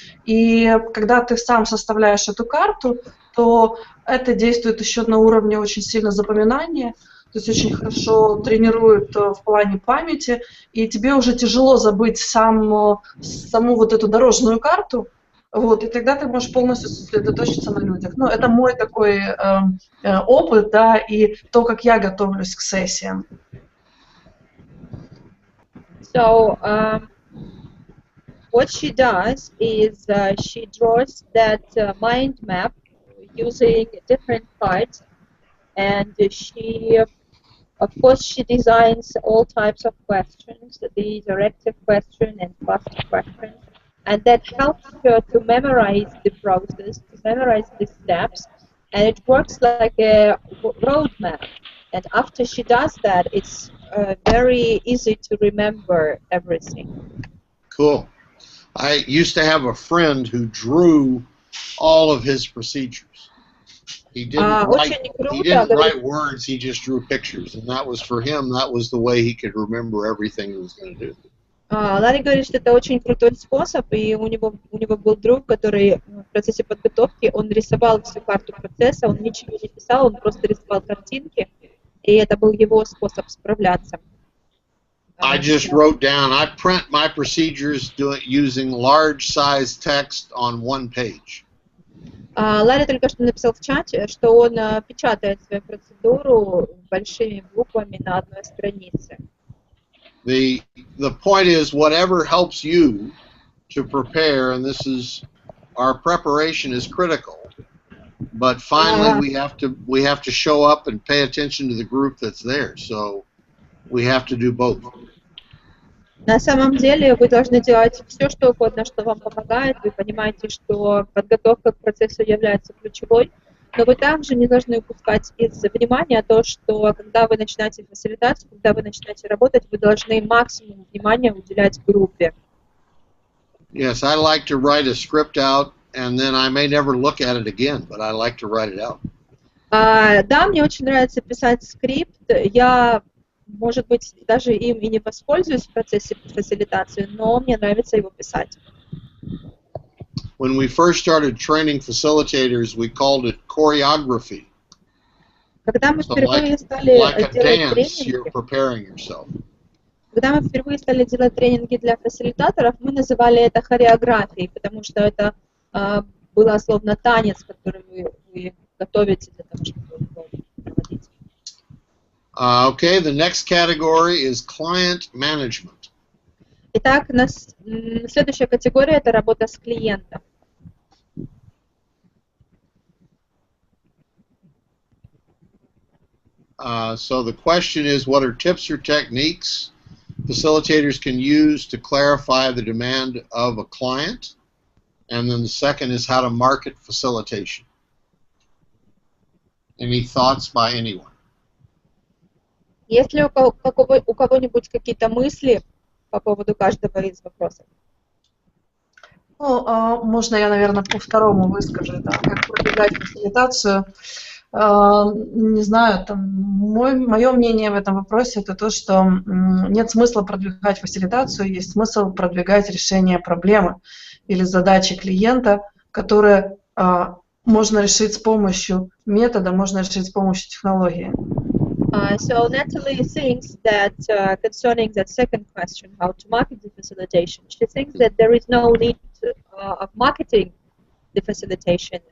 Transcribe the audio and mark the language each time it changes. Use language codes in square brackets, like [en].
[ru] И когда ты сам составляешь эту карту, то это действует еще на уровне очень сильно запоминания, то есть очень хорошо тренирует в плане памяти, и тебе уже тяжело забыть саму вот эту дорожную карту. Вот, и тогда ты можешь полностью сосредоточиться на людях. Ну, это мой такой опыт, да, и то, как я готовлюсь к сессиям. [en] So, what she does is she draws that mind map using different cards, and she, of course, she designs all types of questions, the directive question and cluster questions. And that helps her to memorize the process, to memorize the steps, and it works like a roadmap. And after she does that, it's very easy to remember everything. Cool. I used to have a friend who drew all of his procedures. He didn't write words, he just drew pictures. And that was, for him, that was the way he could remember everything he was going to do. [ru] Ларри говорит, что это очень крутой способ, и у него был друг, который в процессе подготовки, он рисовал всю карту процесса, он ничего не писал, он просто рисовал картинки, и это был его способ справляться. [en] I just wrote down, I print my procedures using large size text on one page. [ru] Ларри только что написал в чате, что он печатает свою процедуру большими буквами на одной странице. [en] The point is, whatever helps you to prepare, and this is, our preparation is critical, but finally we have to show up and pay attention to the group that's there, so we have to do both. [ru] На самом деле вы должны делать все, что угодно, что вам помогает. Вы понимаете, что подготовка к процессу является ключевой, но вы также не должны упускать из внимания то, что когда вы начинаете фасилитацию, когда вы начинаете работать, вы должны максимум внимания уделять группе. [en] Yes, I like to write a script out, and then I may never look at it again, but I like to write it out. [ru] Да, мне очень нравится писать скрипт. Я, может быть, даже им и не воспользуюсь в процессе фасилитации, но мне нравится его писать. [en] When we first started training facilitators, we called it choreography. [ru] Когда мы [en] So [ru] впервые стали [en] like a [ru] делать [en] dance, you're [ru] тренинги, [en] preparing yourself. [ru] когда мы впервые стали делать тренинги для фасилитаторов, мы называли это хореографией, потому что это было словно танец, который вы готовите для того, чтобы его проводить. [en] Okay, the next category is client management. [ru] Итак, следующая категория – это работа с клиентом. [en] So the question is, what are tips or techniques facilitators can use to clarify the demand of a client? And then the second is how to market facilitation. Any thoughts by anyone? [ru] Есть ли у кого-нибудь какие-то мысли по поводу каждого из вопросов? Ну, можно я, наверное, по второму выскажу, да, как продвигать фасилитацию. Не знаю, мое мнение в этом вопросе это то, что нет смысла продвигать фасилитацию, есть смысл продвигать решение проблемы или задачи клиента, которые можно решить с помощью метода, можно решить с помощью технологии. [en] So Natalie thinks that concerning that second question, how to market the facilitation, she thinks that there is no need of marketing the facilitation.